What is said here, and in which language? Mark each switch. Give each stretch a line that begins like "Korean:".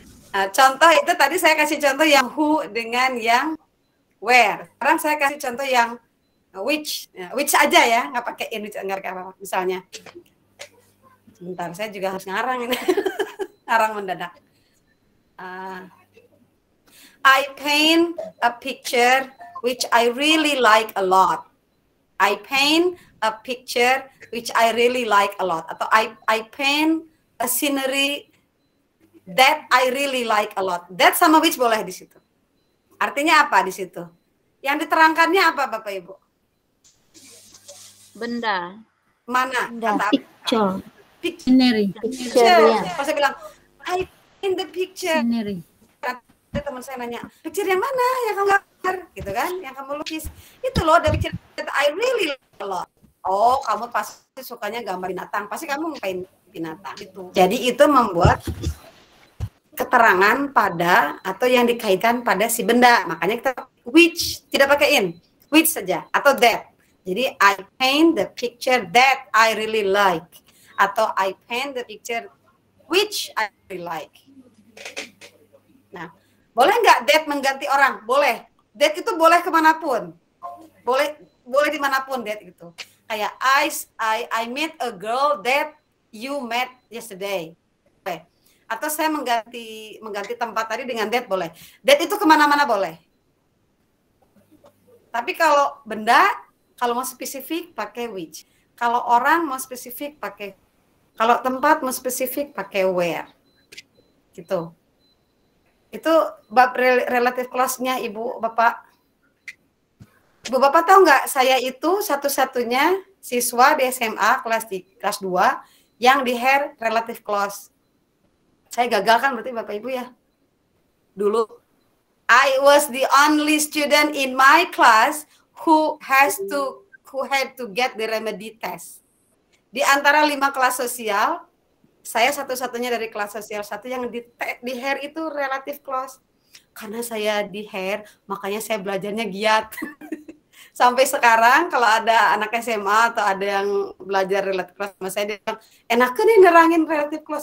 Indonesian: Nah, contoh itu tadi saya kasih contoh yang who dengan yang where. Sekarang saya kasih contoh yang which. Which aja ya, nggak pakai in, which nggak apa-apa. Misalnya, sebentar saya juga harus ngarang ini. Ngarang mendadak.
English: I paint a picture which I really like a lot. I paint a picture which I really like a lot. Atau I paint a scenery that I really like a lot.
Indonesian: That sama which boleh di situ. Artinya apa di situ? Yang diterangkannya apa Bapak Ibu? Benda. Mana? Kata
English: Picture. Picture. Picture.
Indonesian: Pas saya bilang,
English: I in the picture.
Indonesian: Ada teman saya nanya, picture yang mana yang kamu gambar, gitu kan? Yang kamu lukis. Itu loh,
English: the picture that I really like a lot.
Indonesian: Oh, kamu pasti sukanya gambar binatang. Pasti kamu ngapain binatang itu. Jadi itu membuat keterangan pada atau yang dikaitkan pada si benda. Makanya kita which, tidak pakai in. Which saja atau that.
English: Jadi I paint the picture that I really like. Atau I paint the picture which I really like.
Indonesian: Nah, boleh nggak that mengganti orang? Boleh. That itu boleh kemanapun. Boleh boleh dimanapun that gitu. Kayak
English: I met a girl that you met yesterday.
Indonesian: Boleh. Atau saya mengganti tempat tadi dengan that boleh. That itu kemana-mana boleh. Tapi kalau benda, kalau mau spesifik pakai which. Kalau orang mau spesifik pakai. Kalau tempat mau spesifik pakai where. Gitu. Itu bab relative clause-nya Ibu Bapak. Ibu Bapak tahu nggak, saya itu satu-satunya siswa di SMA kelas 2 yang di hair relative clause. Saya gagal kan berarti Bapak Ibu ya? Dulu
English: I was the only student in my class who had to get the remedy test.
Indonesian: Di antara 5 kelas sosial, saya satu-satunya dari kelas sosial 1 yang di hair itu relative clause. Karena saya di hair, makanya saya belajarnya giat. Sampai sekarang kalau ada anak SMA atau ada yang belajar relative clause sama saya, dia bilang, enakan nih nerangin relative clause.